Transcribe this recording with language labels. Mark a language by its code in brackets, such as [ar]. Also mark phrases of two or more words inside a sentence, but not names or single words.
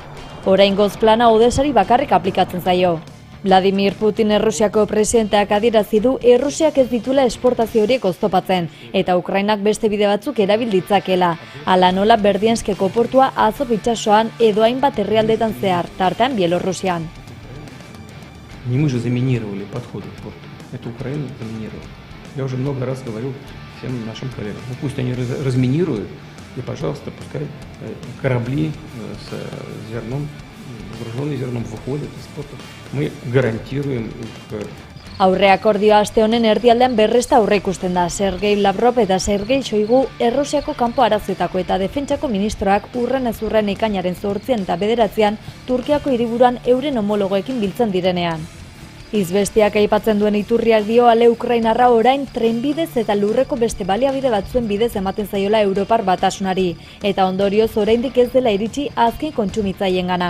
[eu] Oraingoz plana Odesari bakarrik aplikatzen zaio. Vladimir Putin Errusiako presidenteak adierazi du Errusiak ez ditula esportazio horiek oztopatzen, eta Ukrainak beste bide batzuk erabil ditzakela. Hala nola Berdianskeko portua Azov itsasoan edo hainbat herrialdetan zehar, tartean Bielorrusian. [ru] Не мы же заминировали подходы к порту. Это Украина заминировала. Я уже много раз говорил всем нашим коллегам. Пусть они разминируют, и, пожалуйста, пускай корабли с зерном, груженные зерном, выходят из порта. Мы гарантируем их. [eu] Aurre akordioa aste honen erdialdean berresta aurre ikusten da. Sergei Lavrov eta Sergei Shoigu Errusiako kanpo arazoetako eta defentsako ministroak urrenez urren ekainaren 8 eta 9 Turkiako hiriburuan euren homologoekin biltzen direnean. Izbestiak aipatzen duen iturriak dio ale ukrainarra orain trenbidez eta lurreko beste baliabide batzuen bidez ematen zaiola Europar Batasunari, eta ondorioz oraindik ez dela iritsi azken kontsumitzaileengana.